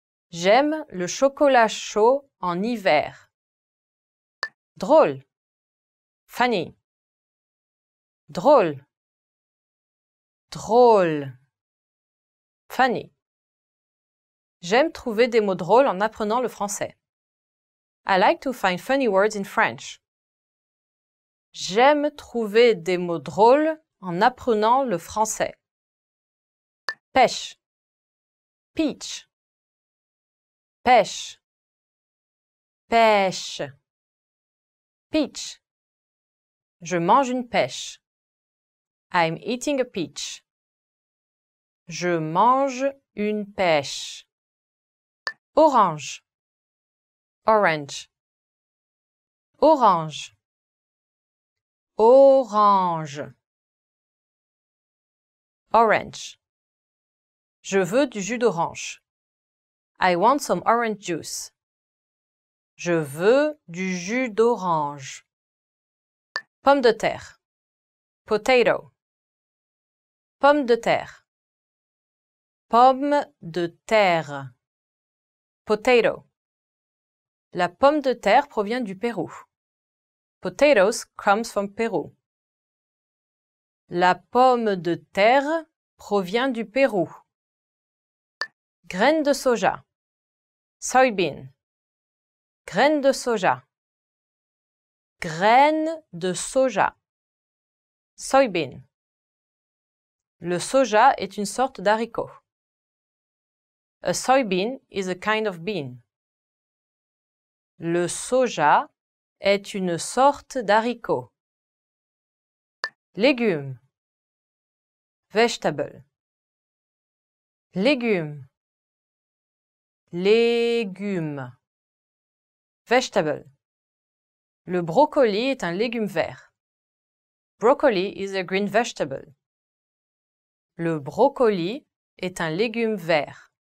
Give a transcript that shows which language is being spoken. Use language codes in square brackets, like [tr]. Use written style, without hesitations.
[fr] J'aime le chocolat chaud en hiver. Drôle. Funny. Drôle. Drôle. Funny. J'aime trouver des mots drôles en apprenant le français. [en] I like to find funny words in French. [fr] J'aime trouver des mots drôles en apprenant le français. Pêche. Peach. Pêche. Pêche. Peach. Je mange une pêche. [en] I'm eating a peach. [fr] Je mange une pêche. Orange. Orange. Orange. Orange. Orange. Je veux du jus d'orange. [en] I want some orange juice. [fr] Je veux du jus d'orange. Pomme de terre. Potato. Pomme de terre. Pomme de terre. Potato. La pomme de terre provient du Pérou. [en] Potatoes comes from Peru. [fr] La pomme de terre provient du Pérou. Graines de soja. Soybean. Graines de soja. Graines de soja. Soybean. Le soja est une sorte d'haricot. [en] A soybean is a kind of bean. [fr] Le soja est une sorte d'haricot. Légumes. Vegetable. Légumes. Légumes. Vegetable. Le brocoli est un légume vert. [en] Broccoli is a green vegetable. [fr] Le brocoli est un légume vert.